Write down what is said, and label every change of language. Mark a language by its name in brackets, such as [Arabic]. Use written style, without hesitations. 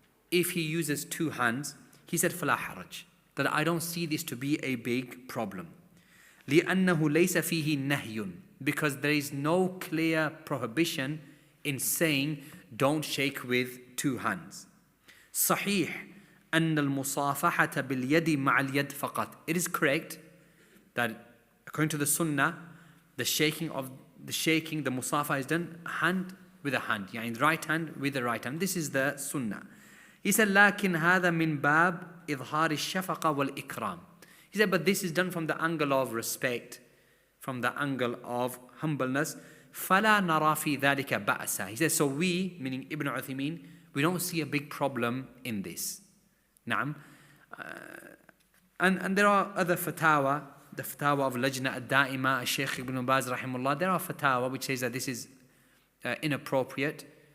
[English] If he uses two hands, he said, [Arabic] فَلَا حَرَجْ, [English] that I don't see this to be a big problem. [Arabic] لِأَنَّهُ لَيْسَ فِيهِ نَهْيٌ, [English] because there is no clear prohibition in saying don't shake with two hands. [Arabic] صحيح أن المصافحة باليد مع اليد فقط. [English] It is correct that according to the Sunnah, the shaking, the musafa is done hand with a hand, the right hand with the right hand. This is the Sunnah. He said, [Arabic] لكن هذا من باب إظهار الشفقة والإكرام. [English] He said, but this is done from the angle of respect, from the angle of humbleness. [Arabic] فَلَا نَرَى فِي ذَلِكَ بَأْسًا. [English] He says, so we, meaning Ibn Uthaymin, we don't see a big problem in this. Naam. And there are other fatawa, the fatawa of Lajna al-Da'ima, Shaykh Ibn Baz rahimahullah, there are fatawa which says that this is inappropriate.